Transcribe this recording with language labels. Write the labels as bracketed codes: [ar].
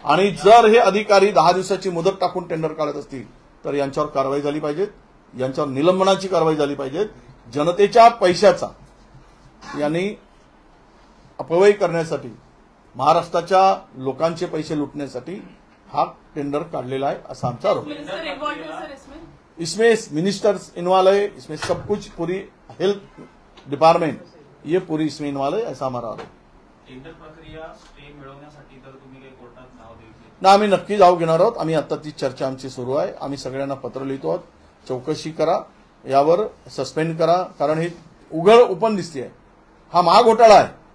[mr] आणि जर हे अधिकारी 10 दिवसाची मुदत टाकून टेंडर काढत असतील तर यांच्यावर कारवाई झाली पाहिजे, यांच्यावर निलंबनाची कारवाई झाली पाहिजे। जनतेच्या पैशाचा यांनी अपव्यय करण्यासाठी, महाराष्ट्राच्या लोकांचे पैसे लुटण्यासाठी हा टेंडर काढलेला आहे असा आमचा आरोप है। [hi] इसमें मिनिस्टर्स इन्वॉल्व है, इसमें सब कुछ, पूरी हेल्थ डिपार्टमेंट ये पूरी इसमें इन्वॉल्व है, ऐसा हमारा आरोप। [mr] टेंडर प्रक्रिया स्टे मिळवण्यासाठी तर तुम्ही काही कोर्टात नाव द्यायचे ना, आम्ही नक्की जाऊ घेणार आहोत। आम्ही आता ती चर्चा आमची सुरू आहे। आम्ही सगळ्यांना पत्र लिहितो आहोत, चौकशी करा, यावर सस्पेंड करा, कारण हे उघड ओपन दिसते, हा महाघोटाळा आहे।